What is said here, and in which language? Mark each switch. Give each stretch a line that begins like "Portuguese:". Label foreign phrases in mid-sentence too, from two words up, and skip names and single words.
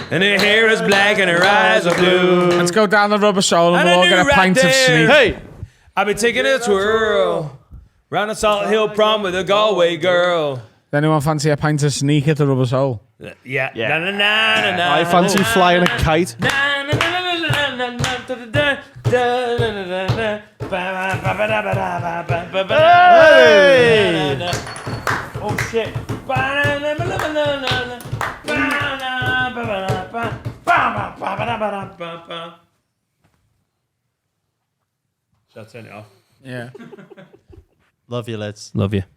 English: And her hair is black and her eyes are blue. Let's go down the Rubber Soul and And we'll I all get a knew right pint of there. sneak. Hey! I've been taking a twirl round the Salt Hill prom with a Galway girl. Does anyone fancy a pint of sneak at the Rubber Soul? Yeah. Yeah. Na, na, na, na, na, I fancy flying a kite. Na, na, na, na, na, na, na, da, da, da, da, na, na, na, na. Ba, ba, ba, ba, da, ba, da, ba, ba, ba, ba, da, Hey! na, na, na. Oh shit. Ba, na, na, na, na, na, na, na. Ba, na, ba, ba, da, ba. Ba, ba, ba, ba, da, ba, da, ba, ba. Shall I turn it off? Yeah. Love you, lads. Love you.